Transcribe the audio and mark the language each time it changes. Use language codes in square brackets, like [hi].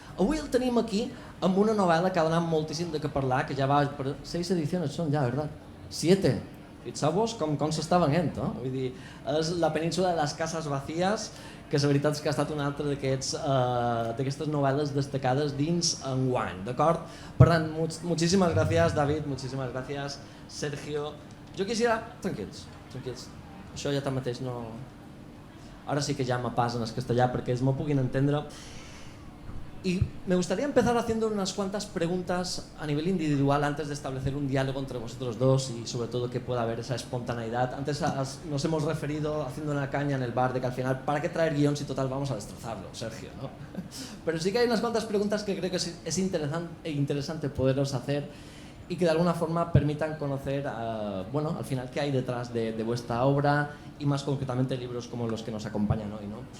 [ca] Avui el tenim aquí amb una novel·la que ha donat moltíssim de què parlar, que ja va per 6 edicions, són ja, ¿verdad? 7. Fixeu-vos com s'està venent, no? Vull dir, és La península de les cases vacíes, que la veritat és que ha estat una altra d'aquestes novel·les destacades dins enguany, d'acord? Per tant, [es] muchísimas gracias, David, muchísimas gracias, Sergio. [ca] Jo quisiera... Tranquils. Això ja tanmateix no... Ara sí que ja me pas en el castellà perquè ells m'ho puguin entendre. [es] Y me gustaría empezar haciendo unas cuantas preguntas a nivel individual antes de establecer un diálogo entre vosotros dos y sobre todo que pueda haber esa espontaneidad. Antes nos hemos referido haciendo una caña en el bar de que al final, ¿para qué traer guión si total vamos a destrozarlo, Sergio, ¿no? Pero sí que hay unas cuantas preguntas que creo que es interesante poderos hacer y que de alguna forma permitan conocer, bueno, al final qué hay detrás de vuestra obra y más concretamente libros como los que nos acompañan hoy, ¿no?